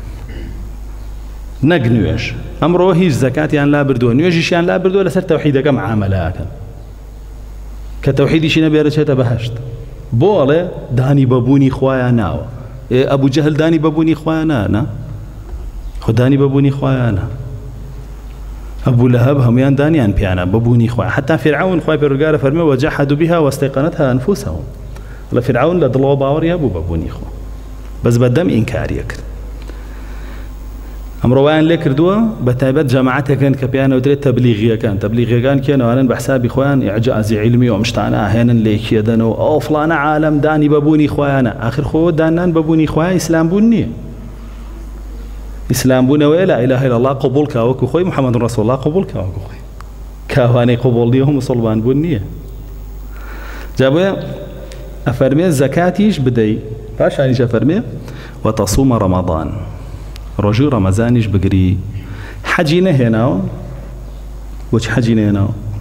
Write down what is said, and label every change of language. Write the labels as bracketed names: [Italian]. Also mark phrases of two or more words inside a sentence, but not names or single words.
[Central Kurdish] نەک نوێژ ئەمڕۆ هیچ زەکاتیان لا بردووە نوێژیشیان لا بردووە لەسەر تەوحیدەکە معامەلەکەن کە تەوحیدیشی نەبێ دەچێتە بەهەشت بۆڵێ دانی بەبوونی خوایان ناوە ئەبوو جەهل دانی بەبوونی خوایان نا خۆ دانی بەبوونی خوایانە ئەبوو لەهەب هەمویان دانیان پیانە بەبوونی خوای حتا فرعون خوای پەروەردگار فەرمێ [Arabic] وجحدوا بها واستيقنتها أنفسهم [Central Kurdish] لە فرعون لە دڵەوە باوەڕی هەبوو بەبوونی خوا بەس بەدەم ئینکاریە کرد ئەمڕۆوایان لێ کردووە بە تایبەت جەماعەتێکن کە پێیانەوترێت تەبلیغیەکان کێنەوانن بە حسابی خۆیان ئیعجازی عیلمی و ئەم شتانە ئاهێنن لێکێدەنەوە ئەو فڵانە عالەم دانی بەبوونی خۆیانە ئاخر خۆ دانان بەبوونی خۆیان ئیسلام بوون نییە ئیسلام بوونەوەی [Arabic] لا ئیلاهە ئیلا الله [Central Kurdish] قبول کا وەکو خۆی [Arabic] محەممەد ڕەسوڵ الله [Central Kurdish] قبول کا وەکو خۆی کاوانەی قبول نییە و مسڵمان بوون نییە جا بۆیە ئەفەرمێ زەکاتیش بدەی پاشانیش ئەفەرمێ [Arabic] وتەصومە ڕەمەضان [Central Kurdish] ڕۆژی ڕەمەزانیش بگری حەجی نەهێناوە بۆچی حەجی نەهێناوە